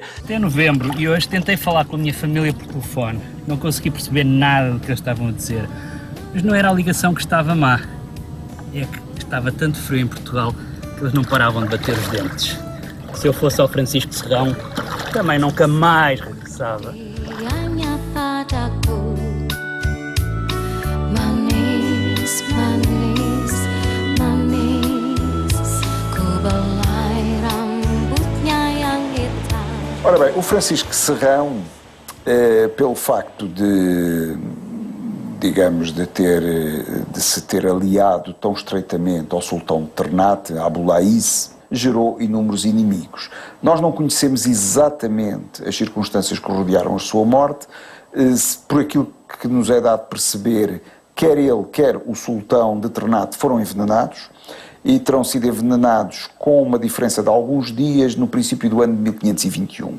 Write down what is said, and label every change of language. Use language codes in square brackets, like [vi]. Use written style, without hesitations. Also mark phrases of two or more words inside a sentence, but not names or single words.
[pt] Até novembro, e hoje tentei falar com a minha família por telefone. Não consegui perceber nada do que eles estavam a dizer. Mas não era a ligação que estava má. É que estava tanto frio em Portugal que eles não paravam de bater os dentes. Se eu fosse ao Francisco Serrão, também nunca mais regressava. [id] Hanya padaku manis, manis, manis, ku belai rambutnya yang hitam. [pt] Ora bem, o Francisco Serrão, pelo facto de se ter aliado tão estreitamente ao sultão de Ternate, Abu Laís, gerou inúmeros inimigos. Nós não conhecemos exatamente as circunstâncias que rodearam a sua morte, por aquilo que nos é dado perceber, quer ele, quer o sultão de Ternate foram envenenados, e terão sido envenenados com uma diferença de alguns dias no princípio do ano de 1521.